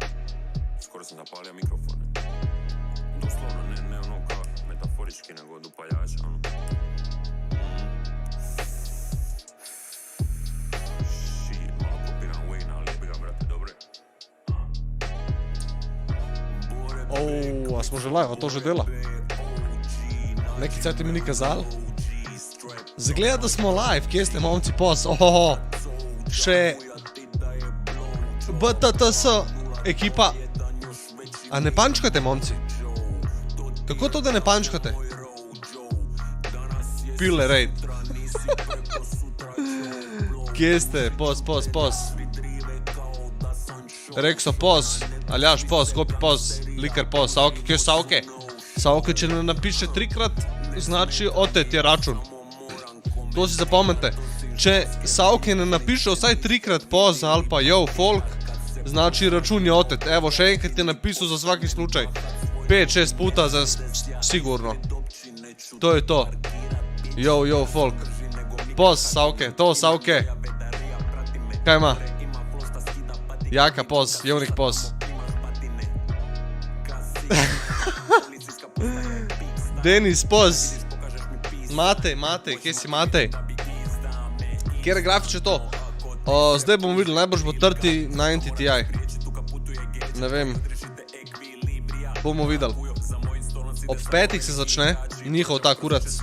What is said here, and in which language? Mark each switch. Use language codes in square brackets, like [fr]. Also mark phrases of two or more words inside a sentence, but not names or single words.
[hr] Skoro sam zapalio mikrofone. Doslovno, ne ono kao metaforički, nego od upaljača, ono. Shit, malo kopiram Wayne, ali jebi ga, brate, dobre. [sl] A smo že live, a to že dela? Neki cajti mi ni kazali? Zgleda, da smo live, kje ste momci pos? Ohoho, še BTTS ekipa. A ne pančkate, momci? Kako to, da ne pančkate? Pile raid. Kje ste? Pos. Rekso pos, Aljaš pos, Kopi pos, Likar pos, Sauke, kje je Sauke? Sauke, če ne napiše 3-krat, znači otet je račun. To si zapomnite. Če Sauke ne napiše vsaj 3-krat pos ali pa [en] yo folk, [sl] znači račun je otet. Evo, še enkrat je napisal [hr] za svaki slučaj. 5-6 puta za sigurno. [sl] To je to. [en] Yo folk. [sl] Pos, Sauke, to Sauke. Kaj ima? Jaka pos, Jevnik pos. Denis pos. Matej, kje si Matej? Kjera grafiče to? Zdaj bomo videli, najbrž bo 3090 Ti. Ne vem. Bomo videli. Ob 5 se začne njihov ta kurac.